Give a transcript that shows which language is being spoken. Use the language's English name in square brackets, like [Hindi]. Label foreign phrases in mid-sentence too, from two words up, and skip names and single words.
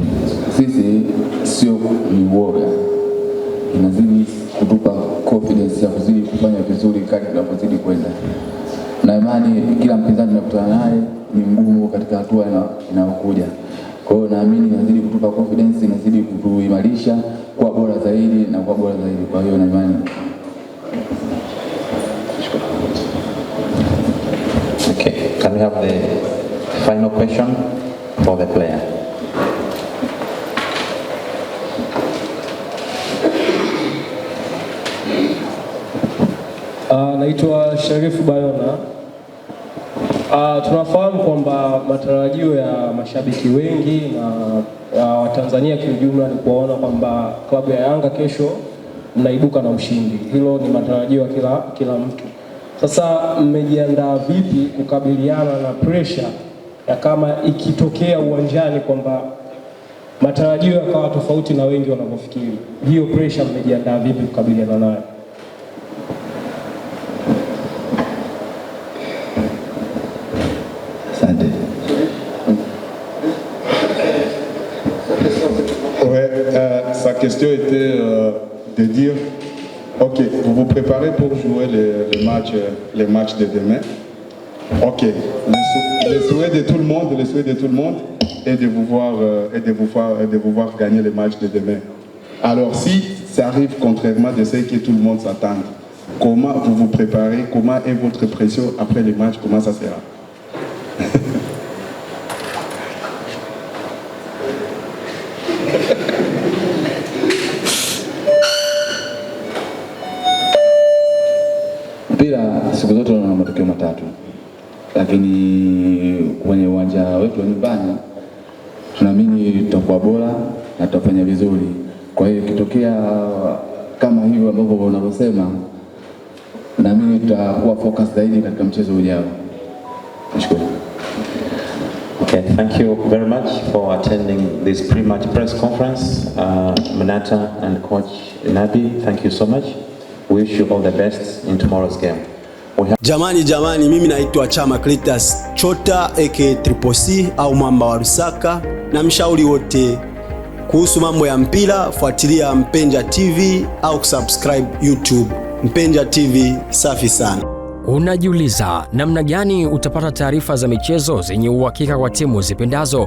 [Swahili] Sisi sio ni uoga, inazidi kutupa confidence ya kuzidi kufanya vizuri kadri tunapozidi kwenda. Na imani kila mpinzani tunakutana naye ni mgumu katika hatua inayokuja. Kwa hiyo naamini inazidi kutupa confidence, inazidi kutuimarisha kuwa bora zaidi na kuwa bora zaidi. Kwa hiyo na imani. [English] Okay, can we have the final question for the player? [Swahili] Naitwa Sharifu Bayona. Tunafahamu kwamba matarajio ya mashabiki wengi na Watanzania kiujumla ni kuona kwamba klabu ya Yanga kesho mnaibuka na ushindi. Hilo ni matarajio ya kila mtu. Sasa mmejiandaa vipi kukabiliana na pressure ya kama ikitokea uwanjani kwamba matarajio yakawa tofauti na wengi wanavyofikiri? Hiyo pressure mmejiandaa vipi kukabiliana nayo? [French] Sa question était de dire, ok, vous vous préparez pour jouer les matchs de demain. Ok, le souhait de tout le monde est de vous voir gagner les matchs de demain. Alors si ça arrive contrairement de ce que tout le monde s'attend, comment vous vous préparez, comment est votre pression après les matchs, comment ça sera? [Swahili] Siku zote na matokeo matatu, lakini kwenye uwanja wetu wa nyumbani tunaamini tutakuwa bora na tutafanya vizuri. Kwa hiyo ikitokea kama hivyo ambavyo unavyosema, naamini tutakuwa focus zaidi katika mchezo ujao. Nashukuru. [English] Okay, thank you very much for attending this pre-match press conference. Manata and Coach Nabi, thank you so much. We wish you all the best in tomorrow's game. [Swahili] Jamani, mimi naitwa Chama Cletus Chota aka Triple C au Mwamba wa Lusaka. na mshauri wote kuhusu mambo ya mpira, fuatilia Mpenja TV au kusubscribe YouTube. Mpenja TV, safi sana. Unajiuliza namna gani utapata taarifa za michezo zenye uhakika kwa timu zipendazo?